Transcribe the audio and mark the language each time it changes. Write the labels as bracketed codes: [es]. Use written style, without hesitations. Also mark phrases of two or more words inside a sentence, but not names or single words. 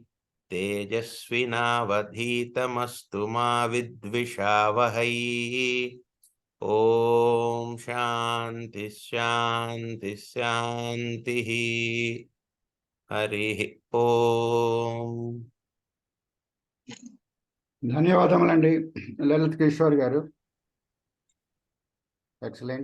[sa] तेजस्विनावधीतमस्तु मा विद्विषावहै ॐ शान्ति शान्ति शान्तिः हरिः ॐ [te] ధన్యవాదములండి లలిత్ కిషోర్ గారు. [en] Excellent.